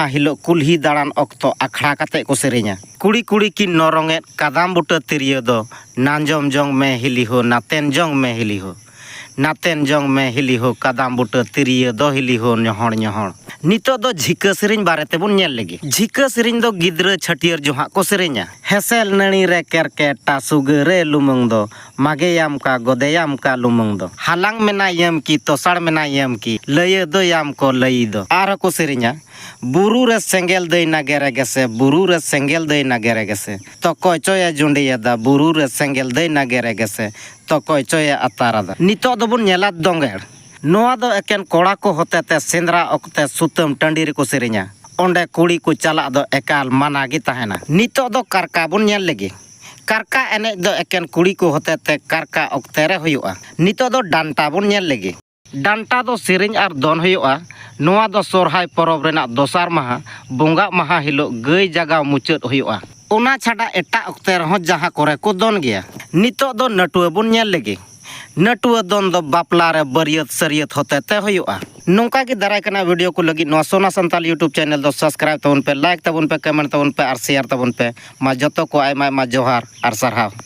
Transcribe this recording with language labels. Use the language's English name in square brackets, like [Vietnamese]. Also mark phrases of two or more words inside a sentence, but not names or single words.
[Santali] हिलो कुल्ही दाड़ान ऑक्तो अखड़ा काते को सेरिंगा कुड़ी कुड़ी की नरंगे कादाम बुटा तिरियो दो नांजम जोंग में हिली हो नातेन जोंग में हिली हो नातेन जोंग में हिली हो कादाम बुटा तिरियो दो हिली हो न्योहड़ न्योहड़ नितो दो झिका सेरिंग बारेते बुन नेल लेगे झिका सेरिंग दो गिद्रा छटियर जोहा को सेरिंगा हेसेल नणी रे केरकेटा सुगे रे लुमंग दो मागेयाम का गोदेयाम का लुमंग दो हालांग मेना यम की तोसाड़ मेना यम की लय दो याम को लई दो आर को सेरिंगा बुरु रे सेंगेल दई ना गेरे गेसे बुरु रे सेंगेल दई ना गेरे गेसे तो कोयचोया जुंडिया दा बुरु रे सेंगेल दई ना गेरे गेसे तो कोयचोया अतारादा नितो दो बुन नेला दोंगेड़ नोआ दो एकेन कोड़ा को होतेते सेंद्रा ओक्ते सुतम टंडी रे को सेरिंगा ओंडे कुड़ी को चला दो एकाल माना गी ताहेना नितो दो कारका बुन नेल लेगे कारका एने दो एकेन कुड़ी को होतेते कारका ओक्ते रे हुयुआ नितो दो डांटा बुन नेल लेगे डांटा दो सेरिंग आर दोन हुयुआ नोआ दो सोरहाय परब रेना दोसार माहा बोंगा माहा हिलो गई जगह मुचाद हुयुआ ओना छाडा एटा ओक्ते रहो जहां करे को दोन गया नितो दो नटुआ बुन नेल लेगे नटुआ दोन दो बापला रे बरियत सरियत होते ते हुयुआ नोंका की दाराय कना वीडियो को लगी नोआ सोना संताल यूट्यूब चैनल दो सब्सक्राइब तबन पे लाइक तबन पे कमेंट तबन पे और शेयर तबन पे मा जतो को आयमा जोहार और सरहाव।